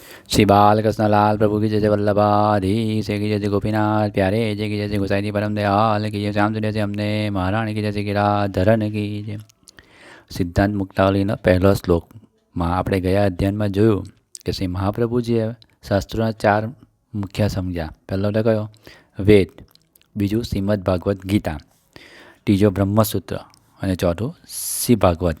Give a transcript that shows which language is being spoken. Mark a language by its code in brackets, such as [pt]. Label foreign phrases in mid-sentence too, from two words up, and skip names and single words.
[hi] श्री बालकृष्ण लाल प्रभु की जय जय वल्लभाधीश की जय जय गोपीनाथ प्यारे जय की जय जय गोसाई जी परम दयाल की जय श्याम सुंदर जय अમને મહારાણી की जय जय गिराधरन की जय। [gu] સિદ્ધાંત મુક્તાવલીનો પહેલો શ્લોકમાં આપણે ગયા અધ્યાયમાં જોયું કે શ્રી મહાપ્રભુજીએ શાસ્ત્રોના ચાર મુખ્ય સમજ્યા. પહેલો તો કયો? વેદ. બીજું શ્રીમદ ભાગવત ગીતા. ત્રીજો બ્રહ્મસૂત્ર અને ચોથું શ્રી ભાગવત.